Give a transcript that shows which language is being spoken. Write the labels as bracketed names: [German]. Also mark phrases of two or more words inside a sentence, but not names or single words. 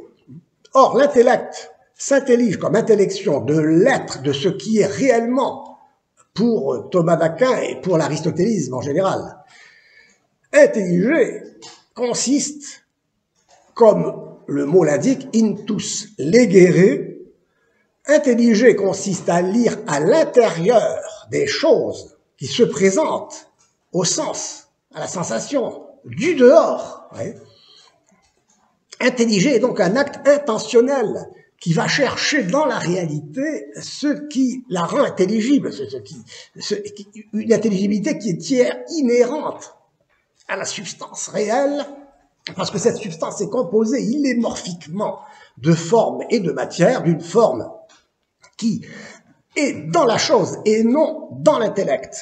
[French] Or, l'intellect s'intellige comme intellection de l'être, de ce qui est réellement pour Thomas d'Aquin et pour l'aristotélisme en général. Intelliger consiste, comme le mot l'indique, [Latin] intus legere. [French] Intelliger consiste à lire à l'intérieur des choses qui se présentent au sens, à la sensation, du dehors. Intelliger est donc un acte intentionnel qui va chercher dans la réalité ce qui la rend intelligible, une intelligibilité qui est inhérente à la substance réelle, parce que cette substance est composée illémorphiquement de forme et de matière, d'une forme qui est dans la chose et non dans l'intellect.